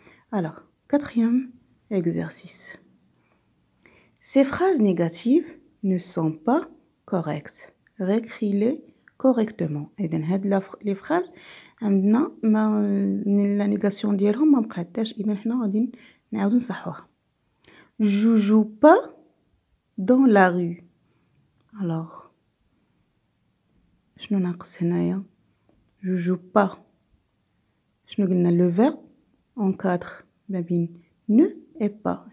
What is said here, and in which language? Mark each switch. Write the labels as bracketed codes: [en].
[fr] Alors, quatrième exercice. Ces phrases négatives ne sont pas correctes. Réécris-les correctement. Et les phrases, la négation [ar] ديالهم ما بقاتش. إذا حنا غادي نعاودو نصحوها. [fr] Je joue pas dans la rue. Alors, [ar] شنو ناقص هنايا؟ [fr] Je joue pas. [ar] شنو قلنا [fr] le verbe en 4 [ar] ما بين [fr] ne et pas.